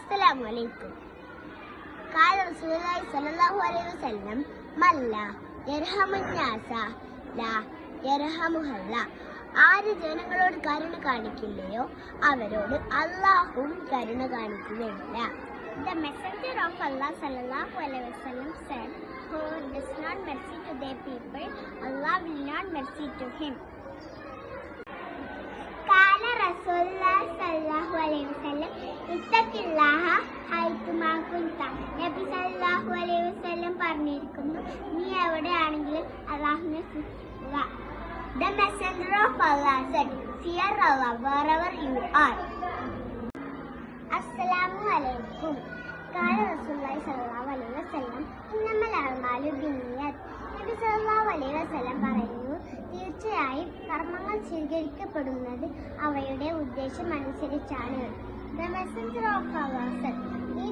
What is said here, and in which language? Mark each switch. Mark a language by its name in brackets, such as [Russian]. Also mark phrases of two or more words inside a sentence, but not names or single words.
[Arabic] السلام عليكم. قال رسول الله صلى الله عليه وسلم من لا يرحم الناس لا يرحمه الله. [Malayalam] ആര് ജനങ്ങളോട് കരുണ കാണിക്കില്ലയോ അവരോട് അല്ലാഹുവും കരുണ കാണിക്കുകയില്ല. [English] The messenger of Allah [Arabic] صلى الله عليه وسلم [English] said, whoever does not mercy to their people, Allah will not mercy to him. [Arabic] قال رسول الله صلى الله عليه وسلم اتق الله حيثما كنت. [Malayalam] നബി [Arabic] صلى الله عليه وسلم [Malayalam] പറഞ്ഞിരിക്കുന്നു, നീ എവിടെയാണെങ്കിലും അല്ലാഹുവിനെ സൂക്ഷിക്കുക. [English] The messenger of Allah said, fear Allah wherever you are. [Arabic] السلام عليكم. قال رسول الله صلى الله عليه وسلم إنما الأعمال بالنيات. [Malayalam] നബി [Arabic] صلى الله عليه وسلم [Malayalam] പറയുന്നു, തീർച്ചയായും കർമ്മങ്ങൾ സ്വീകരിക്കപ്പെടുന്നത് അവയുടെ ഉദ്ദേശം അനുസരിച്ചാണ്. [English] The messenger of Allah said,